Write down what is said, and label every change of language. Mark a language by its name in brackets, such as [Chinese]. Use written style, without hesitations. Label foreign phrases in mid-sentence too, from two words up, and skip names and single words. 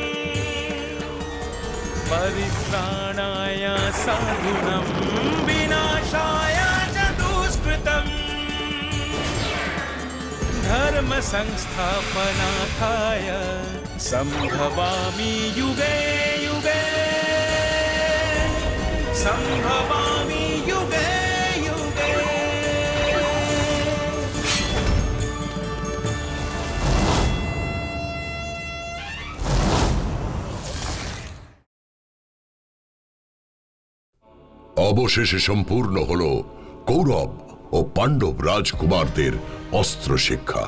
[Sanskrit] परित्राणाय साधूनां विनाशाय च दुष्कृतम् धर्म संस्थापनार्थाय संभवामि युगे युगे संभवामि युगे युगे। [Bangla] অবশেষে সম্পূর্ণ হল কৌরব ও পাণ্ডব রাজকুমারদের অস্ত্র শিক্ষা।